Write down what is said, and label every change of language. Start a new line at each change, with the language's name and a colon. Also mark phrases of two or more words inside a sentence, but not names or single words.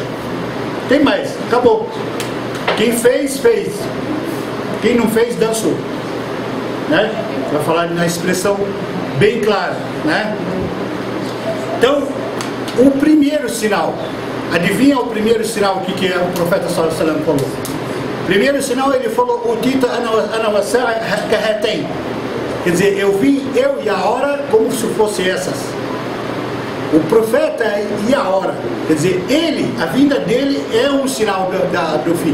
Portuguese: Tem mais, acabou. Quem fez, fez. Quem não fez, dançou. Né? Para falar na expressão bem clara. Né? Então, o primeiro sinal. Adivinha o primeiro sinal, o que o profeta
Arabic: صلى الله عليه وسلم
Portuguese: falou? Primeiro sinal, ele falou, o Tita tem. Quer dizer, eu vim, eu e a hora, como se fosse essas. O profeta e a hora. Quer dizer, ele, a vinda dele é um sinal do fim.